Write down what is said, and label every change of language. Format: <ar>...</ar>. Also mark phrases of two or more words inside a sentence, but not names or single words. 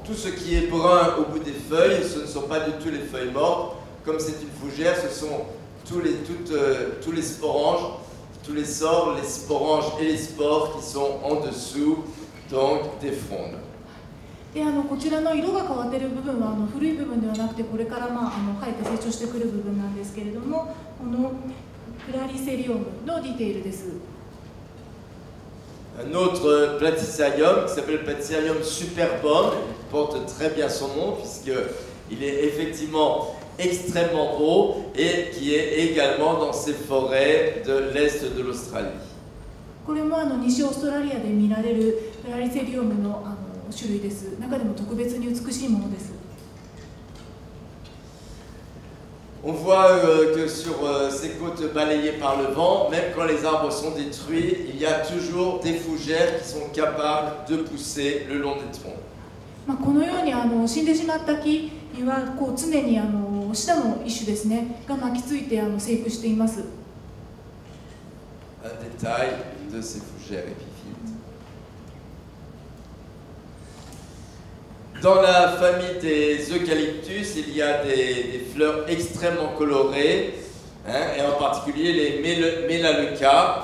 <fr>Tout ce qui est brun au bout des feuilles, ce ne sont pas du tout les feuilles mortes. Comme c'est une fougère, ce sont tous les sporanges, tous les sorts, les sporanges et les spores qui sont en dessous donc des frondes.</fr> <ja>でこちらの色が変わっている部分は古い部分ではなくて、これから生えて成長してくる部分なんですけれども、このプラリセリオムのディテールです。</ja> <fr>Un autre Platycerium qui s'appelle Platycerium superbum, il porte très bien son nom puisqu'il est effectivement extrêmement beau et qui est également dans ces forêts de l'est de l'Australie.</fr> <ja>これも西オーストラリアで見られるプラリセリオムの種類です。中でも特別に美しいものです。</ja> <fr>On voit que sur ces côtes balayées par le vent, même quand les arbres sont détruits, il y a toujours des fougères qui sont capables de pousser le long des troncs.</fr> <ja>このように死んでしまった木は常にシダの一種ですねが巻きついて生育しています。</ja> <fr>Un détail de ces fougères épiphytes. Dans la famille des eucalyptus, il y a des fleurs extrêmement colorées, et en particulier les Melaleuca.</fr>